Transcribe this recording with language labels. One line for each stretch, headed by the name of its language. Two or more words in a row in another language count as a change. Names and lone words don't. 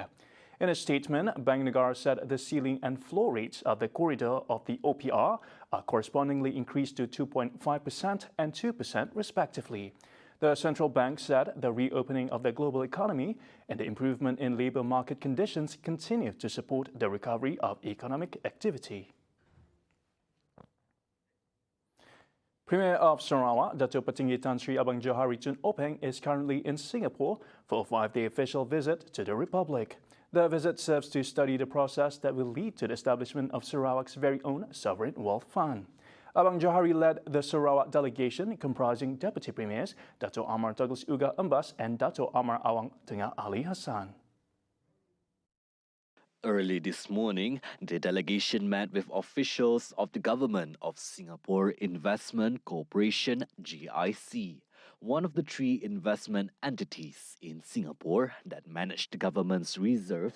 English: In a statement, Bank Negara said the ceiling and floor rates of the corridor of the OPR are correspondingly increased to 2.5% and 2% respectively. The central bank said the reopening of the global economy and the improvement in labor market conditions continue to support the recovery of economic activity. Premier of Sarawak, Dato' Petinggi Tan Sri Abang Johari Tun Openg, is currently in Singapore for a 5-day official visit to the Republic. The visit serves to study the process that will lead to the establishment of Sarawak's very own sovereign wealth fund. Abang Johari led the Sarawak delegation comprising Deputy Premiers Dato' Amar Douglas Uga Embas and Dato' Amar Awang Tengah Ali Hassan. Early this morning, the delegation met with officials of the Government of Singapore Investment Corporation (GIC), one of the 3 investment entities in Singapore that manage the government's reserves.